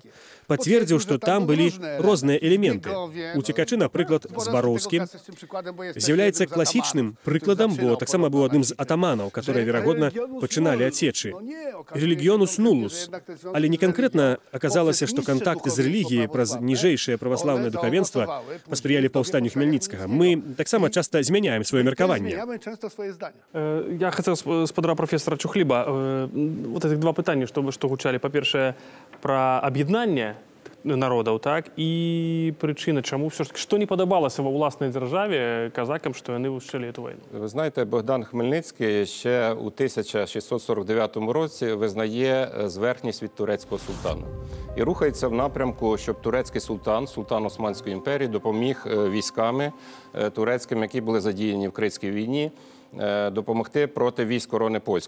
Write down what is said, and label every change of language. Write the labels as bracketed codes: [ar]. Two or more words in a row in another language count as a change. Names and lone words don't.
[be] Пацвердзіў, што там былі розныя элементы. Уцекачы, напрыклад, Збароўскі, з'яўляецца класічным прыкладам, бо таксама быў адным з атаманаў, которые, верагодна, пачыналі адсечы. [la] Religionus nullus. [be] Але не канкрэтна аказалася, што кантакты з рэлігіяй праз ніжэйшае праваслаўнае духавенства паспрыялі паўстанню Хмельніцкага. Мы таксама часта змяняем сваё меркаванне. [ru] Я хотел спадара профессора Чухліба вот этих два [be] пытання, што гучалі. Па-першае, пра аб'яднанне народаў, так, і прычына, чаму [ru] все ж таки, [be] што не падабалася ва ўласнай дзяржаве казакам, што яны вышчалі эту вайну? [uk] Ви знаєте, Богдан Хмельницький ще у 1649 році визнає зверхність від турецького султана. І рухається в напрямку, щоб турецький султан, султан Османської імперії, допоміг військами турецьким, які були задіяні в Критській війні, допомогти проти військ корони польської.